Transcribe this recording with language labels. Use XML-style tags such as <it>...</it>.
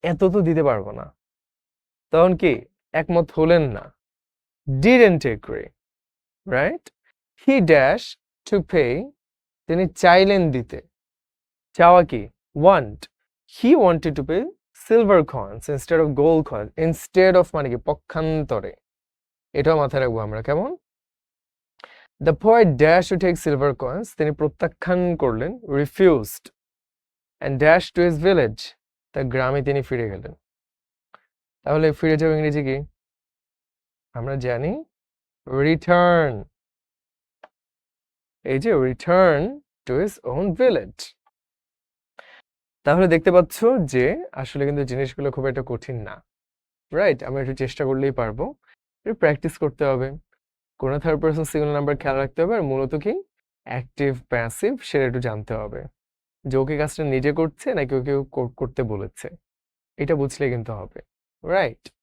<bn>এত তো দিতে পারবো না, তখন কি একমত হলেন না,</bn> <en>didn't agree, right? He dash to pay,</en> <bn>তিনি চাইলেন দিতে, চাওয়া কি?</bn> <en>want, he wanted to pay silver coins instead of gold coins, instead of</en> <bn>মানে কি? পক্ষান্তরে, এটাও মাথায় রাখবো আমরা, কেমন?</bn> <en>The poet dashed to take silver coins,</en> <bn>তিনি প্রত্যাখ্যান করলেন,</bn> <en>refused, and dashed to his village,</en> <bn>তার গ্রামে তিনি ফিরে গেলেন। তাহলে ফিরে যাওয়া ইংরেজি কি? আমরা জানি রিটার্ন, এই যে</bn> <en>Return to his own village.</en> <bn>তাহলে দেখতে পাচ্ছ যে আসলে কিন্তু জিনিসগুলো খুব একটা কঠিন না, রাইট? আমরা একটু চেষ্টা করলেই পারবো, একটু প্র্যাকটিস করতে হবে, কোনো থার্ড পারসন সিঙ্গুলার নাম্বার খেয়াল রাখতে হবে, আর মূলত কি অ্যাক্টিভ প্যাসিভ সেটা একটু জানতে হবে, যে ওকে কাজটা নিজে করছে নাকি ওকে করতে বলেছে, এটা বুঝলে কিন্তু হবে, রাইট?</bn>